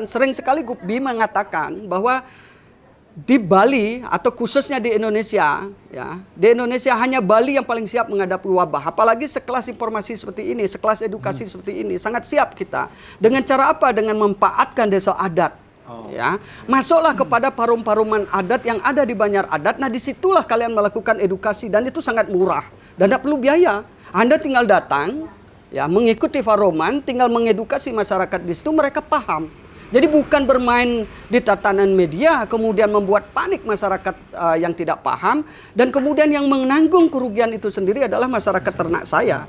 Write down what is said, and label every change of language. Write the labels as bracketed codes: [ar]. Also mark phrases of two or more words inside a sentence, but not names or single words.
[id] Sering sekali GUPBI mengatakan bahwa di Bali atau khususnya di Indonesia ya, di Indonesia hanya Bali yang paling siap menghadapi wabah, apalagi sekelas informasi seperti ini, sekelas edukasi seperti ini, sangat siap kita. Dengan cara apa? Dengan memanfaatkan desa adat. Ya, masuklah kepada parum-paruman adat yang ada di Banjar Adat. Nah, disitulah kalian melakukan edukasi dan itu sangat murah dan tidak perlu biaya. Anda tinggal datang, ya, mengikuti faroman, tinggal mengedukasi masyarakat di situ, mereka paham. Jadi bukan bermain di tatanan media, kemudian membuat panik masyarakat yang tidak paham, dan kemudian yang menanggung kerugian itu sendiri adalah masyarakat ternak saya.